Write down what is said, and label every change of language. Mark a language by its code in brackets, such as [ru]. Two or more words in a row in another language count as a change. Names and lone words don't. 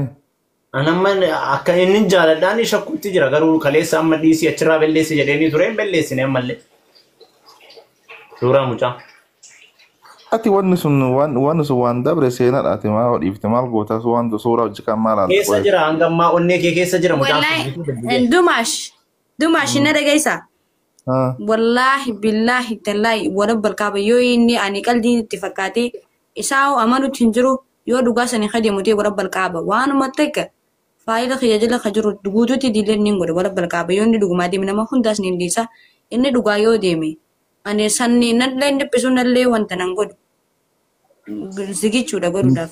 [om] Anamma akka inni jaaladhaan shakkuutti jira garuu kaleessa amma dhiisii achirraa belleessi jedheenii ture hin belleessine ammallee. Suuraa mucaa. Ati wanni sun waan dabre seenaadha. Ati maa dhiifte maal goota suuraa hojii kan maal haala? Keessa jira hanga ammaa onnee kee keessa jira mucaan. wallahi Dumaash na dhageessaa. [ar] Wallahi billahi tallahi wala balkaaba [om] yoo inni ani qalbiin itti fakkaatee isaa amanutti hin jiru yoo dhugaa sanii kadeemutee [ar] wala balkaaba [om] waanuma takka faayila tajaajila ka jiru guutuutti diileen ni godha [ar] wala balkaaba [om] yoo inni dhugumaa deeme nama hundaas ni dhiisa inni dhugaa yoo deeme ani sanni nallee dhiphisu nallee wanta nan godhu zigichuudha godhuudhaaf.